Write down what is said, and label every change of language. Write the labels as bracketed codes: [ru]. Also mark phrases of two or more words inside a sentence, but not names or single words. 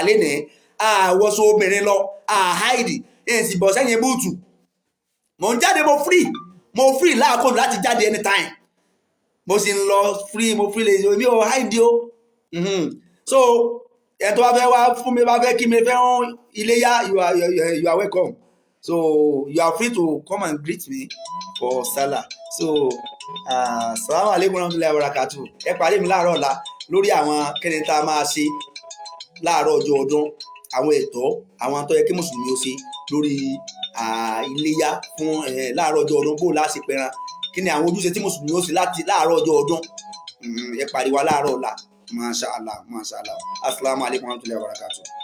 [yo] lénìí àwọ̀sọ obìnrin lọ àháìdì ẹ̀ sì bọ̀ sẹ́yìn búùtù mo ń jáde mo free láàkó láti jáde anytime mo sì ń lọ free lè mi ò háìdì o so ẹ̀ tó bá fẹ́ wá fún mi bá fẹ́ kí mi fẹ́ràn iléyá [en] you are welcome so you are free to come and greet me for Salah so [ar] سلام عليكم ورحمة الله وبركاته [yo] ẹ pàdé mi láàárọ̀ ọ̀la lórí àwọn kẹ́ni tá a máa ṣe láàárọ̀ ọjọ́ ọdún àwọn ẹ̀tọ́ àwọn tó yẹ kí mùsùlùmí ó ṣe lórí iléyá fún láàárọ̀ ọjọ́ ọdún bó láti pẹran kí ni àwọn ojúṣe tí mùsùlùmí ó ṣe láti láàárọ̀ ọjọ́ ọdún ẹ pàdé wa láàárọ̀ ọ̀la [ar] ما شاء الله السلام عليكم ورحمة الله وبركاته.